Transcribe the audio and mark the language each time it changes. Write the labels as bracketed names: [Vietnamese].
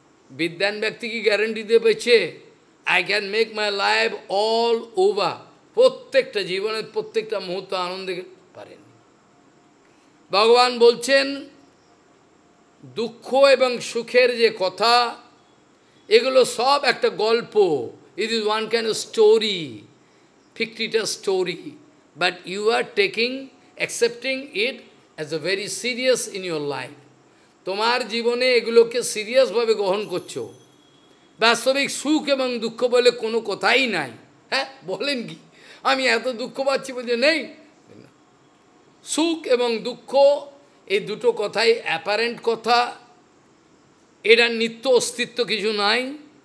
[Bangla] বিদ্বান ব্যক্তি কি গ্যারেন্টি দিয়ে পেয়েছে [English] I can make my life all over, [Bangla] প্রত্যেকটা জীবনের প্রত্যেকটা মুহূর্ত আনন্দে পারেন? ভগবান বলছেন দুঃখ এবং সুখের যে কথা, এগুলো সব একটা গল্প। [English] It is one kind of story, fictitious story, but you are accepting it as a very serious in your life. [Bangla] তোমার জীবনে এগুলোকে সিরিয়াসভাবে গ্রহণ করছো। বাস্তবিক সুখ এবং দুঃখ বলে কোনো কথাই নাই। হ্যাঁ, বলেন কি? আমি এত দুঃখ পাচ্ছি বলছে নেই। সুখ এবং দুঃখ এই দুটো কথাই অ্যাপারেন্ট কথা, এটা নিত্য অস্তিত্ব কিছু নাই।